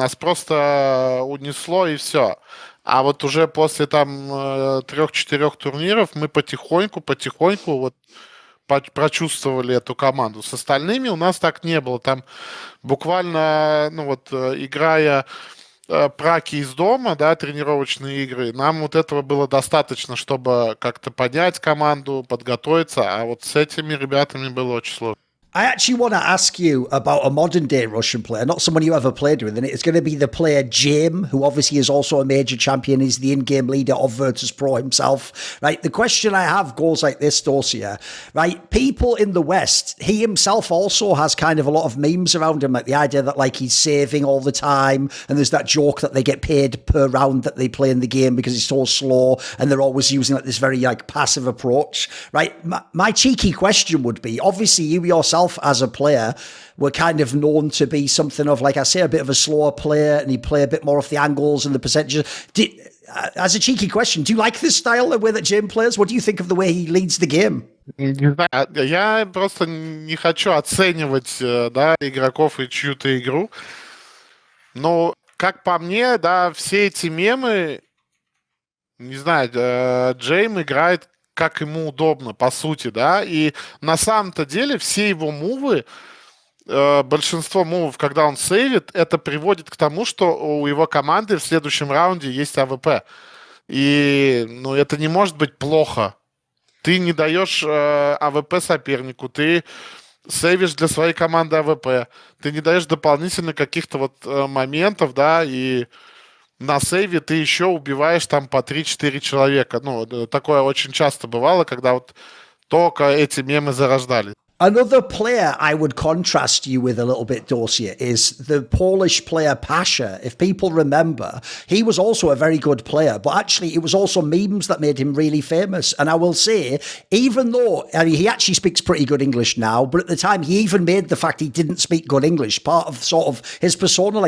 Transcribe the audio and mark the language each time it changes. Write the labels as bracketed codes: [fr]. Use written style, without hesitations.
[ru] Нас просто унесло, и все. А вот уже после там 3-4 турниров мы потихоньку вот прочувствовали эту команду. С остальными у нас так не было. Там буквально, ну вот, играя праки из дома, да, тренировочные игры, нам вот этого было достаточно, чтобы как-то понять команду, подготовиться, а вот с этими ребятами было очень сложно. [en] I actually want to ask you about a modern day Russian player, not someone you ever played with, and it's going to be the player Jame, who obviously is also a major champion. He's the in-game leader of Virtus.pro himself, right? The question I have goes like this, Dosia, right? People in the West, he himself also has kind of a lot of memes around him, like the idea that like he's saving all the time, and there's that joke that they get paid per round that they play in the game because he's so slow, and they're always using like this very like passive approach, right? My cheeky question would be, obviously you yourself as a player were kind of known to be something of, like I say, a bit of a slower player, and he'd play a bit more off the angles and the percentages. As a cheeky question, do you like this style, the way that Jame plays? What do you think of the way he leads the game? [ru] Не знаю, я просто не хочу оценивать, да, игроков и чью-то игру. Но, как по мне, да, все эти мемы, не знаю, Джейм играет как ему удобно, по сути, да, и на самом-то деле все его мувы, большинство мувов, когда он сейвит, это приводит к тому, что у его команды в следующем раунде есть АВП. И, ну, это не может быть плохо. Ты не даешь АВП сопернику, ты сейвишь для своей команды АВП, ты не даешь дополнительно каких-то вот моментов, да, и на сейве ты еще убиваешь там по 3-4 человека. Ну, такое очень часто бывало, когда вот только эти мемы зарождались. [en] Another player I would contrast you with a little bit, Dosia, is the Polish player Pasha. If people remember, he was also a very good player, but actually it was also memes that made him really famous. And I will say, even though, I mean, he actually speaks pretty good English now, but at the time he even made the fact he didn't speak good English part of sort of his persona.